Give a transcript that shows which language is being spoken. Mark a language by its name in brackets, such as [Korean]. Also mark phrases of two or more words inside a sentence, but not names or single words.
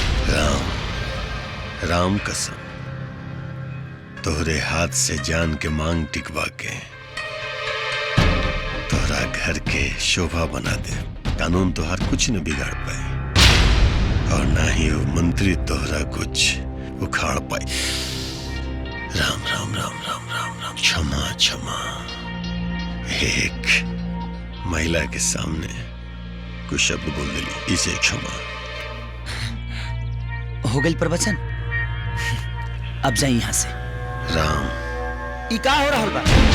[Bhojpuri] राम कसम, तोहरे हाथ से जान के मांग टिकवा के तोहरा घर के शोभा बना दे। कानून तोहर कुछ न बिगाड़ पाए और ना ही वो मंत्री तोहरा कुछ उखाड़ पाए। राम राम राम राम राम राम। क्षमा क्षमा। एक महिला के सामने कुछ शब्द बोल दिली, इसे क्षमा। हो गई प्रवचन, अब जाए यहाँ से। राम, ई का हो रहा बा?